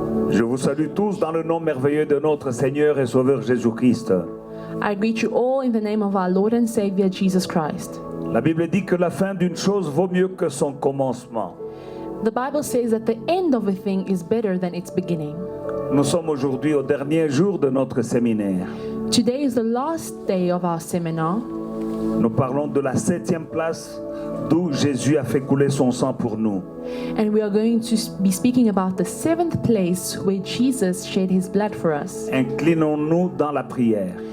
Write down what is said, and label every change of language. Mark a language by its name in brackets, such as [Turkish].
[French] Je vous salue tous dans le nom merveilleux de notre Seigneur et Sauveur Jésus-Christ. [English] I greet you all in the name of our Lord and Savior Jesus Christ. [French] La Bible dit que la fin d'une chose vaut mieux que son commencement. [English] The Bible says that the end of a thing is better than its beginning. [French] Nous sommes aujourd'hui au dernier jour de notre séminaire. [English] Today is the last day of our seminar. [French] Nous parlons de la 7e place d'où Jésus a fait couler son sang pour nous. [English] And we are going to be speaking about the 7th place where Jesus shed his blood for us. [French] Inclinons-nous dans la prière.